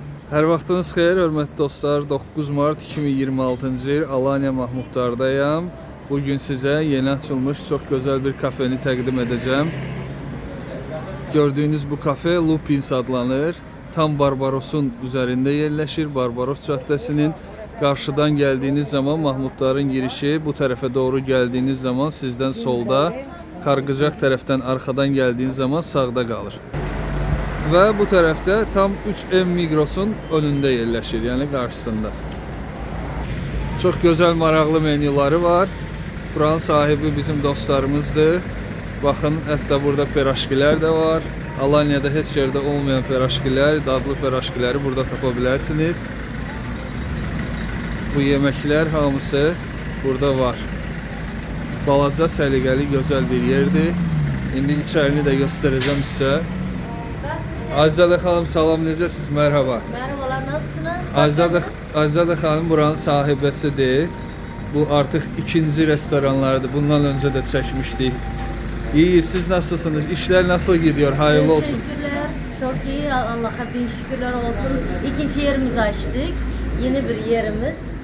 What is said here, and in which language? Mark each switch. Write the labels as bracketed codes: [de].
[az] Hər vaxtınız xeyir, hörmətli dostlar. 9 Mart 2026-cı il Alanya Mahmudlardayam. Bugün sizə yeni açılmış çox gözəl bir kafeni təqdim edəcəm. Gördüyünüz bu kafe Lupins adlanır. Tam Barbaros'un üzərində yerləşir. Barbaros caddəsinin qarşıdan gəldiyiniz zaman Mahmudların girişi, bu tərəfə doğru gəldiyiniz zaman sizdən solda, Qarqıcaq tərəfdən arxadan gəldiyiniz zaman sağda qalır. Və bu tərəfdə tam 3M Migros'un önündə yerləşir, yəni qarşısında. Çox gözəl, maraqlı menyuları var. Buranın sahibi bizim dostlarımızdır. Baxın, hətta burada piraşkilər də var. Alanya'da heç yerdə olmayan piraşkilər, dadlı piraşkiləri burada tapa bilərsiniz. Bu yeməklər hamısı burada var. Balaca, səliqəli, gözəl bir yerdir. İndi içərini də göstərəcəm sizə. Azizade Hanım, salam, necəsiniz? Merhaba. [tr] Merhabalar, nasılsınız? Azizade Hanım buranın sahibesidir. Bu artık ikinci restoranlardı. Bundan önce de çekmiştik. İyi, siz nasılsınız? İşler nasıl gidiyor? Hayırlı olsun. Teşekkürler. Çok iyi. Allah'a bin şükürler olsun. İkinci yerimizi açtık. Yeni bir yerimiz.